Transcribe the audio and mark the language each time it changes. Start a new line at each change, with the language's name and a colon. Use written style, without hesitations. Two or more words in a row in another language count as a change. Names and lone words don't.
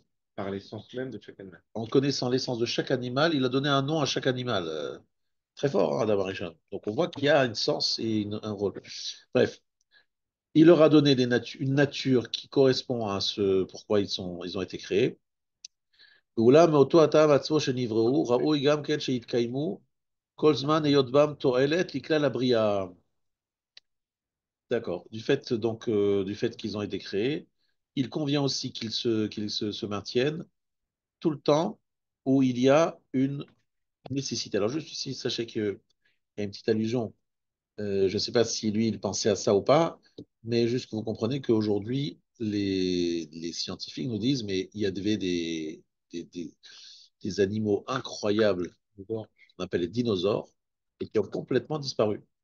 French: par l'essence même de chaque animal. En connaissant l'essence de chaque animal, il a donné un nom à chaque animal. Très fort, hein, Adam Arishon. Donc on voit qu'il y a une sens et un rôle. Bref, il leur a donné une nature qui correspond à ce pourquoi ils ont été créés.
Hebrew: ואולם מאותו הטעם עצמו שנבראו, ראוי גם כן שיתקיימו כל זמן היות בם תועלת לכלל הבריאה.
French: D'accord. Du fait qu'ils ont été créés, il convient aussi se maintiennent tout le temps où il y a une nécessité. Alors juste ici, sachez qu'il y a une petite allusion. Je ne sais pas si lui, il pensait à ça ou pas, mais juste que vous comprenez qu'aujourd'hui, les scientifiques nous disent, mais il y avait des, des- des animaux incroyables, qu'on appelle les dinosaures, et qui ont complètement disparu.